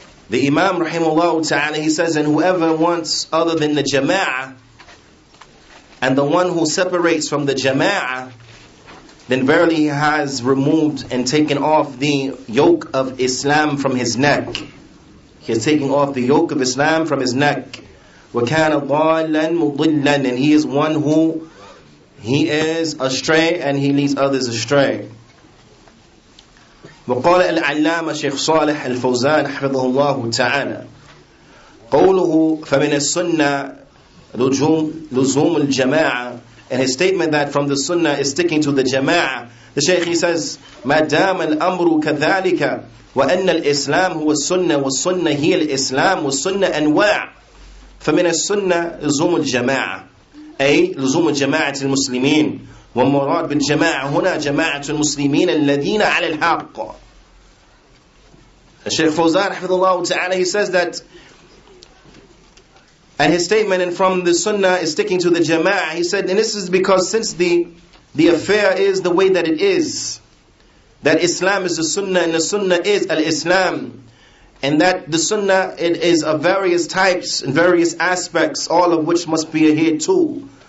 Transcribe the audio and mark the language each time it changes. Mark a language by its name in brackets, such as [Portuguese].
[English] The Imam rahimahullah ta'ala, he says, and whoever wants other than the Jamaa'ah, and the one who separates from the Jamaa'ah, then verily he has removed and taken off the yoke of Islam from his neck. He is taking off the yoke of Islam from his neck. [Arabic] وَكَانَ ضَالًا مُضِلًّا, [English] and he is one who he is astray and he leads others astray. [Arabic] وقال العلامة شيخ صالح الفوزان حفظه الله تعالى: قوله فمن السنة لزوم الجماعة, [English] and his statement that from the Sunnah is sticking to the Jama'ah. The Shaykh, he says, [Arabic] ما دام الأمر كذلك وأن الإسلام هو السنة والسنة هي الإسلام والسنة أنواع فمن السنة لزوم الجماعة، أي لزوم جماعة المسلمين، والمراد بالجماعة هنا جماعة المسلمين الذين على الحق. [English] The Shaykh Fawzan حفظه تعالى, he says that, and his statement and from the Sunnah is sticking to the Jama'ah. He said, and this is because since the affair is the way that it is, that Islam is the Sunnah and the Sunnah is al-Islam, and that the Sunnah, it is of various types and various aspects, all of which must be adhered to.